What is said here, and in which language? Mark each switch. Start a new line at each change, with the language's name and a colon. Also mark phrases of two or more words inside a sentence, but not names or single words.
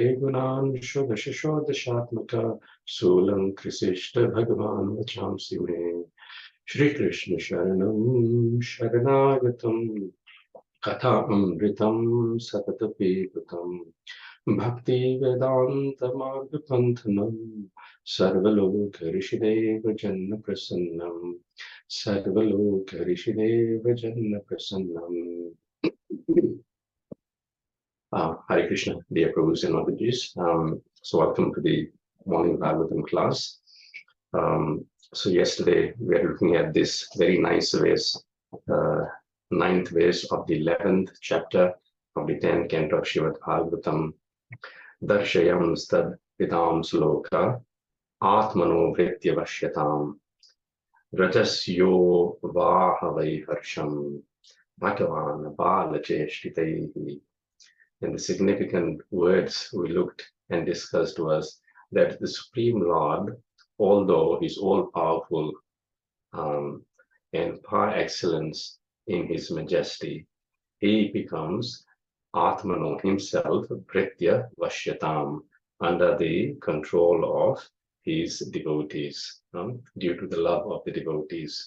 Sanskrit: गुणान् षोडश षोडशात्मक सोऽलङ्कृशिष्ट भगवान् वचांसि मे श्रीकृष्ण शरणं शरणागतम् कथामृतं सततपीतम् भक्ति वेदांत मार्ग पंथनम सर्वलोक ऋषिदेव जन्म प्रसन्नम सर्वलोक ऋषिदेव जन्म प्रसन्नम.
English: Hare Krishna, dear Prabhus and Mataji's. So welcome to the morning Bhagavatam class. So yesterday we were looking at this very nice verse, ninth verse of the 11th chapter of the 10th canto of Srimad Bhagavatam.
Sanskrit: दर्शयं स्तद् विदं श्लोक आत्मनो वृत्य वश्यतां रतस्यो वहवै हर्षं भगवान् बालचेष्टितैः.
English: And the significant words we looked and discussed was that the Supreme Lord, although He's all-powerful and par excellence in His majesty, He becomes Atmano himself,
Sanskrit: प्रित्य वश्यताम्,
English: under the control of his devotees, due to the love of the devotees.